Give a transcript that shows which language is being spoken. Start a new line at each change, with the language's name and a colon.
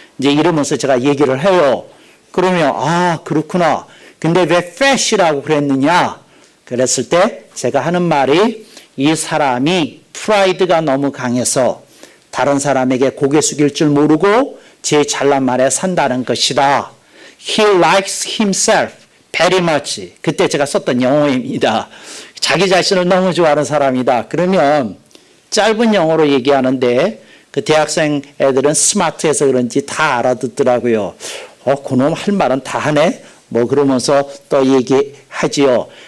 Korean: 이제 이러면서 제가 얘기를 해요. 그러면 그렇구나. 근데 왜 fat이라고 그랬느냐? 그랬을 때 제가 하는 말이 이 사람이 프라이드가 너무 강해서 다른 사람에게 고개 숙일 줄 모르고 제 잘난 말에 산다는 것이다.
English: He likes himself very much.
Korean: 그때 제가 썼던 영어입니다. 자기 자신을 너무 좋아하는 사람이다. 그러면 짧은 영어로 얘기하는데 그 대학생 애들은 스마트해서 그런지 다 알아듣더라고요. 그놈 할 말은 다 하네. 뭐 그러면서 또 얘기하지요.